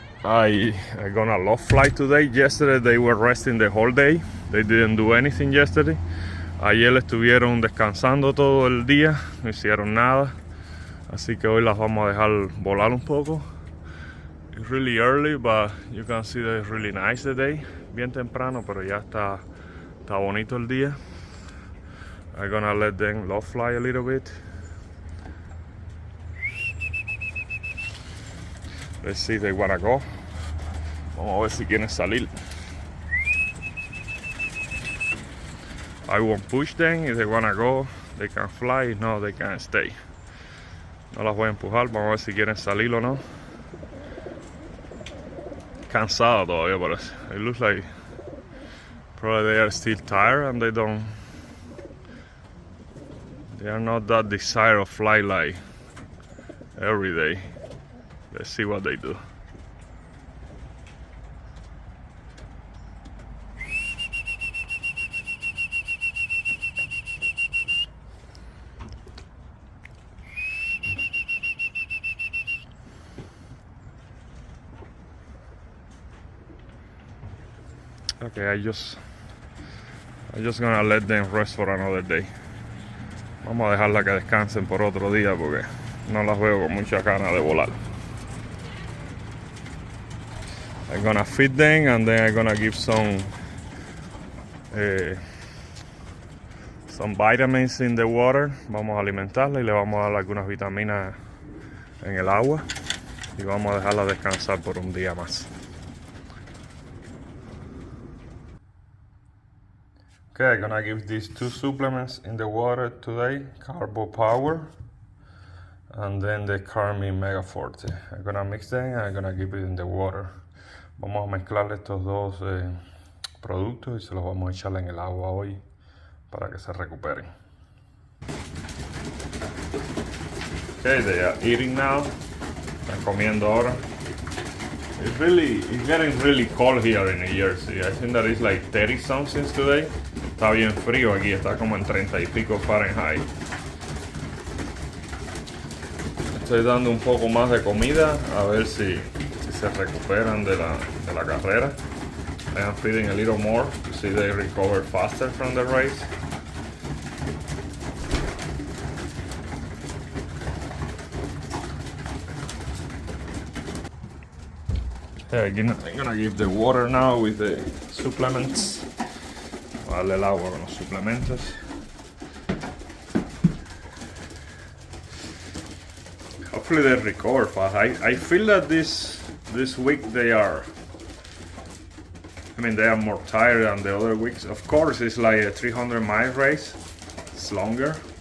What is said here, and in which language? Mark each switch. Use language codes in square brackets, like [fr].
[en] I'm gonna love fly today. Yesterday they were resting the whole day. They didn't do anything yesterday. [es] Ayer estuvieron descansando todo el día, no hicieron nada. Así que hoy las vamos a dejar volar un poco. [en] It's really early, but you can see that it's really nice today. [es] Bien temprano, pero ya está bonito el día. [en] I'm gonna let them love fly a little bit. Let's see if they wanna go. [es] Vamos a ver si quieren salir. [en] I won't push them. If they wanna go, they can fly. If no, they can stay. [es] No las voy a empujar, vamos a ver si quieren salir o no. Cansado todavía parece. [en] It looks like probably they are still tired and they are not that desire of fly like every day. Let's see what they do. Okay, I just gonna let them rest for another day. [es] Vamos a dejarla que descansen por otro día porque no las veo con mucha ganas de volar. [en] I'm gonna feed them and then I'm gonna give some vitamins in the water. [es] Vamos a alimentarla y le vamos a dar algunas vitaminas en el agua y vamos a dejarla descansar por un día más. [en] Okay, I'm gonna give these 2 supplements in the water today, Carbo Power and then the Carmi Mega Forte. I'm gonna mix them and I'm gonna give it in the water. [es] Vamos a mezclar estos 2 productos y se los vamos a echar en el agua hoy para que se recuperen. [en] Okay, they are eating now. [es] Están comiendo ahora. [en] It's getting really cold here in New Jersey. I think that it's like 30 something today. [es] Está bien frío aquí, está como en 30 y pico Fahrenheit. Estoy dando un poco más de comida a ver si se recuperan de la carrera. [en] I am feeding a little more to see they recover faster from the race. Yeah, I'm gonna give the water now with the supplements. [es] Darle el agua con los suplementos. [en] Hopefully they recover fast. I feel that this week they are more tired than the other weeks. Of course, it's like a 300-mile race. It's longer.